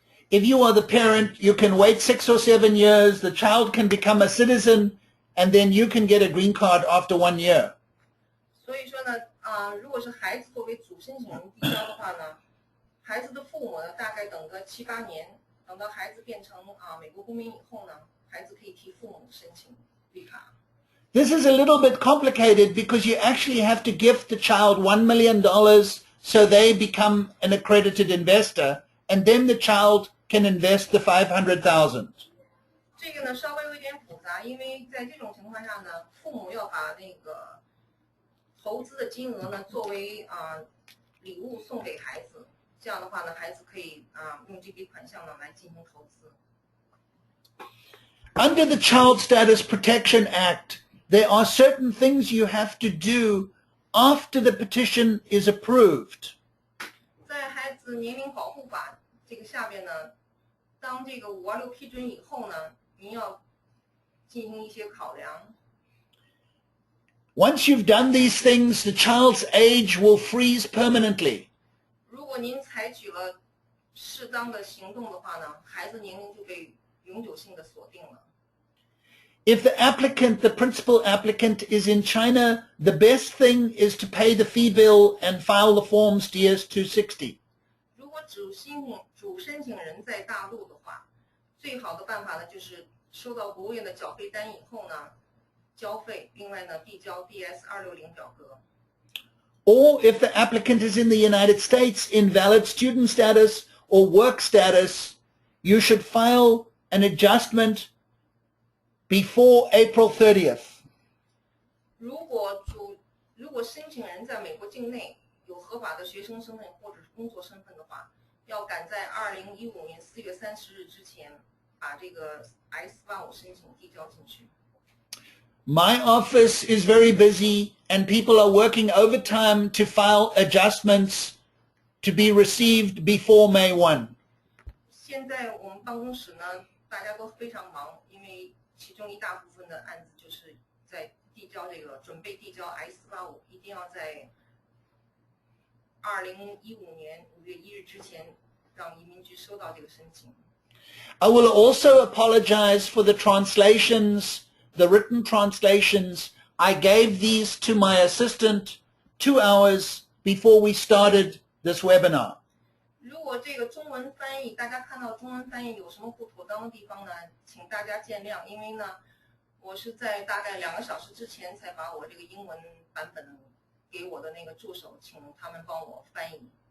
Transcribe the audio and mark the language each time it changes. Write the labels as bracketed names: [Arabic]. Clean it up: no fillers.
[English] If you are the parent, you can wait 6 or 7 years, the child can become a citizen, and then you can get a green card after 1 year. [Chinese] 所以说呢，如果是孩子作为主申请人递交的话呢，孩子的父母呢大概等个7、8年，等到孩子变成美国公民以后呢，孩子可以替父母申请绿卡。 [English] This is a little bit complicated because you actually have to gift the child $1 million so they become an accredited investor, and then the child can invest the 500,000. [Chinese] 这个呢稍微有一点复杂，因为在这种情况下呢，父母要把那个投资的金额呢作为礼物送给孩子，这样的话呢，孩子可以用这笔款项呢来进行投资。 [English] Under the Child Status Protection Act, there are certain things you have to do after the petition is approved. [Chinese] 在孩子年龄保护法这个下边呢，当这个526批准以后呢，您要进行一些考量。 [English] Once you've done these things, the child's age will freeze permanently. [Chinese] 如果您采取了适当的行动的话呢，孩子年龄就被永久性的锁定了。 [English] If the applicant, the principal applicant, is in China, the best thing is to pay the fee bill and file the forms DS-260. [Chinese] 如果主申请人在大陆的话，最好的办法呢就是收到国务院的缴费单以后呢，交费，另外呢递交 DS-260表格。 [English] Or if the applicant is in the United States, invalid student status or work status, you should file an adjustment before April 30th. [Chinese] 如果申请人在美国境内有合法的学生身份或者是工作身份的话，要赶在2015年4月30日之前把这个 I-485申请递交进去。 [English] My office is very busy and people are working overtime to file adjustments to be received before May 1. [Chinese] 现在我们办公室呢，大家都非常忙，因为其中一大部分的案子就是在递交准备递交 I-485，一定要在2015年5月1日之前让移民局收到这个申请。 [English] I will also apologize for the translations, the written translations. I gave these to my assistant 2 hours before we started this webinar. [Chinese] 如果这个中文翻译，大家看到中文翻译有什么不妥当的地方呢，请大家见谅，因为呢，我是在大概2个小时之前才把我这个英文版本给我的那个助手，请他们帮我翻译。